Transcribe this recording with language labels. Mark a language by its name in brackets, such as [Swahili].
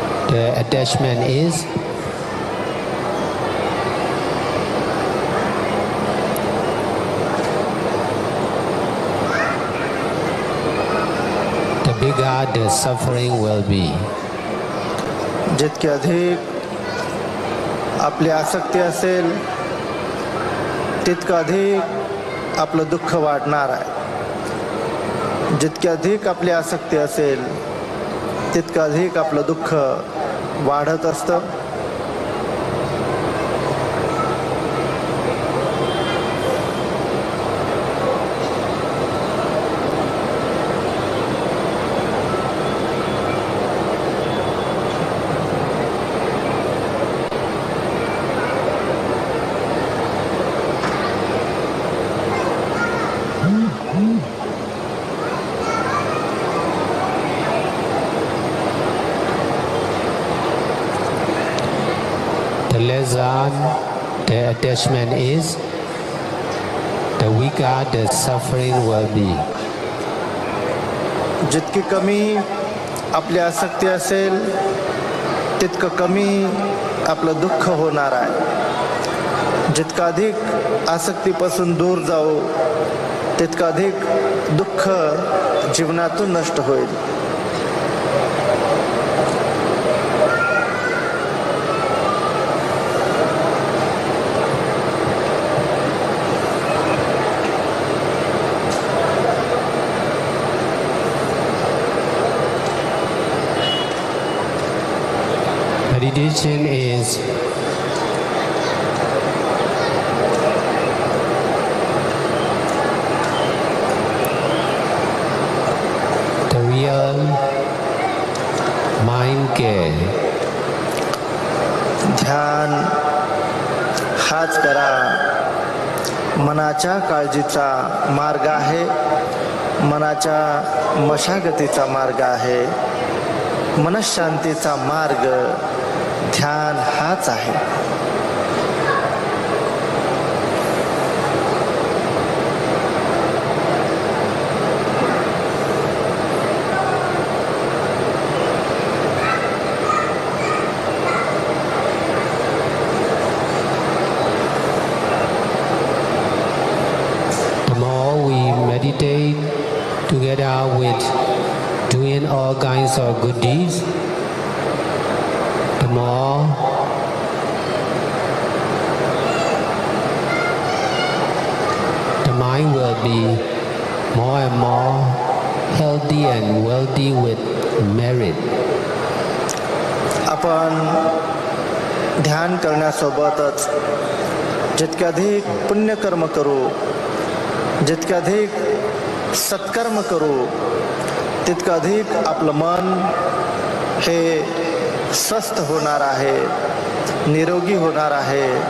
[English] The attachment is the bigger the suffering will be. [Marathi] जितके अधिक आपली आसक्ती असेल तितकं अधिक आपलं दुःख वाढणार आहे. जितके अधिक आपली आसक्ती असेल तितकं अधिक आपलं दुःख वाढत असतं. [English] The lesser the attachment is, the weaker the suffering will be. [Marathi] जितकी कमी आपली आसक्ती असेल तितकं कमी आपलं दुःख होणार आहे. जितका अधिक आसक्तीपासून दूर जाऊ तितकं अधिक दुःख जीवनातून नष्ट होईल. [English] Meditation is the real mind care. [Marathi] ध्यान हाच करा मनाच्या काळजीचा मार्ग आहे, मनाच्या मशागतीचा मार्ग आहे, मनःशांतीचा मार्ग ध्यान हाच आहे. [English] The more we meditate together with doing all kinds of good deeds, the more the mind will be more and more healthy and wealthy with merit. [Marathi] आपण ध्यान करण्यासोबतच जितके अधिक पुण्यकर्म करू, जितके अधिक सत्कर्म करू तितकं अधिक आपलं मन हे स्वस्थ होणार आहे, निरोगी होणार आहे.